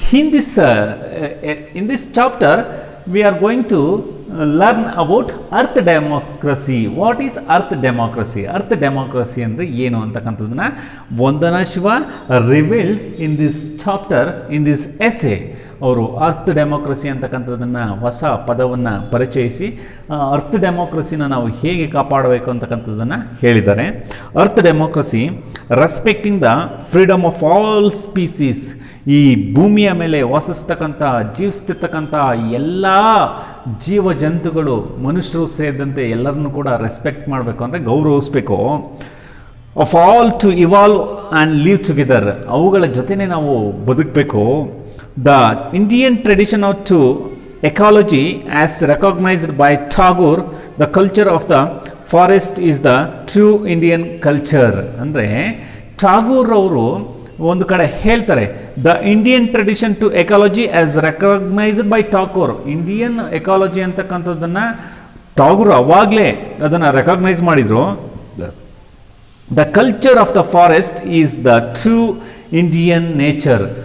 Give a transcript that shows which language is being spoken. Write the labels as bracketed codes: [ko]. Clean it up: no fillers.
[en] In this chapter we are going to learn about earth democracy. What is earth democracy? Earth democracy [kn] ಅಂದರೆ ಏನು ಅಂತಕ್ಕಂಥದ್ದನ್ನ [en] Vandana Shiva revealed in this chapter, in this essay. [kn] ಅವರು earth democracy ಅಂತಕ್ಕಂಥದ್ದನ್ನು ಹೊಸ ಪದವನ್ನು ಪರಿಚಯಿಸಿ earth ಡೆಮೋಕ್ರಸಿನ ನಾವು ಹೇಗೆ ಕಾಪಾಡಬೇಕು ಅಂತಕ್ಕಂಥದ್ದನ್ನು ಹೇಳಿದ್ದಾರೆ. [en] Earth democracy respecting the freedom of all species. [kn] ಈ ಭೂಮಿಯ ಮೇಲೆ ವಾಸಿಸ್ತಕ್ಕಂಥ, ಜೀವಿಸ್ತಿರ್ತಕ್ಕಂಥ ಎಲ್ಲ ಜೀವ ಜಂತುಗಳು, ಮನುಷ್ಯರು ಸೇರಿದಂತೆ ಎಲ್ಲರನ್ನೂ ಕೂಡ ರೆಸ್ಪೆಕ್ಟ್ ಮಾಡಬೇಕು, ಅಂದರೆ ಗೌರವಿಸಬೇಕು. [en] of all to evolve and live together, [kn] ಅವುಗಳ ಜೊತೆನೇ ನಾವು ಬದುಕಬೇಕು. [en] The Indian tradition of ecology as recognized by Tagore, the culture of the forest is the true Indian culture. [kn] ಅಂದರೆ ಟಾಗೂರ್ ಅವರು ಒಂದು ಕಡೆ ಹೇಳ್ತಾರೆ, [en] The Indian tradition to ecology as recognised by Tagore. [kn] Indian ecology ಅಂತಕ್ಕಂಥದ್ದನ್ನು ಟಾಗೂರ್ ಅವಾಗಲೇ ಅದನ್ನು ರೆಕಗ್ನೈಸ್ ಮಾಡಿದರು. [en] The culture of the forest is the true Indian nature.